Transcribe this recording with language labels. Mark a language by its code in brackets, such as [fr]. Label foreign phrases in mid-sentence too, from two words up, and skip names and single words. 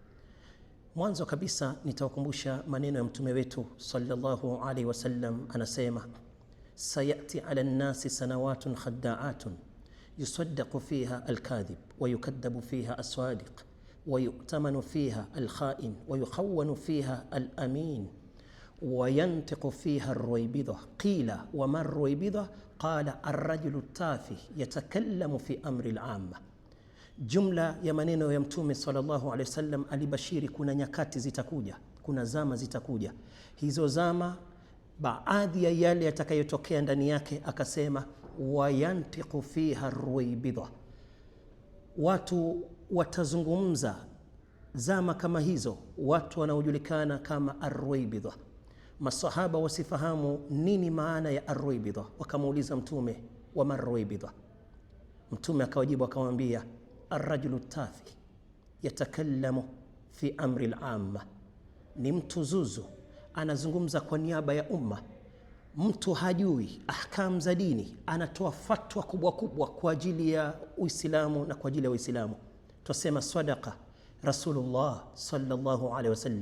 [sw] Mwanzo kabisa nitawakumbusha maneno ya mtume wetu [ar] صلى الله عليه وسلم, anasema سيأتي على الناس سنوات خداعات يصدق فيها الكاذب ويكذب فيها الصادق ويؤتمن فيها الخائن ويخون فيها الأمين وينطق فيها الرويبضة. قيل وما الرويبضة? قال الرجل التافه يتكلم في أمر العامة. [sw] Jumla ya maneno ya mtume [ar] صلى الله عليه وسلم [sw] alibashiri kuna nyakati zitakuja, kuna zama zitakuja. Hizo zama baadhi ya yale yatakayotokea ndani yake akasema [ar] وينطق فيها الرويبضة, [sw] watu watazungumza zama kama hizo, watu wanaojulikana kama arruybidha. Masahaba wasifahamu nini maana ya arruybidha, wakamuuliza mtume [ar] وما الرويبضة. [sw] Mtume akawajibu akamwambia [ar] الرجل التافه يتكلم في أمر العامة, [sw] ni mtu zuzu anazungumza kwa niaba ya umma. Mtu hajui ahkam za dini, anatoa fatwa kubwa kubwa kwa ajili ya Uislamu na kwa ajili ya Uislamu. [ar] Tusema صدق رسول الله صلى الله عليه وسلم.